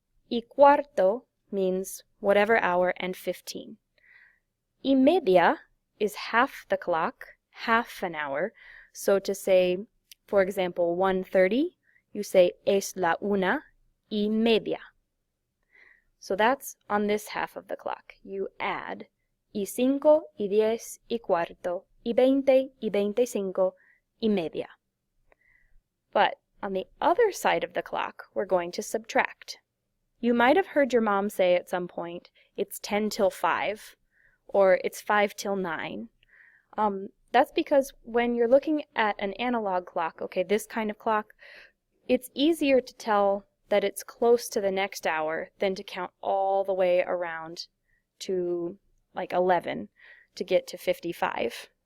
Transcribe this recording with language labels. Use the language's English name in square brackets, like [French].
[Spanish] Y cuarto [English] means whatever hour and 15. [Spanish] Y media [English] is half the clock, half an hour. So to say, for example, 1:30, you say [Spanish] es la una y media. [English] So that's on this half of the clock. You add [Spanish] y cinco, y 10, y cuarto, y 20, y 25, y media. [English] But on the other side of the clock, we're going to subtract. You might have heard your mom say at some point, it's 10 till 5, or it's 5 till 9. That's because when you're looking at an analog clock, okay, this kind of clock, it's easier to tell that it's close to the next hour than to count all the way around to like 11 to get to 55.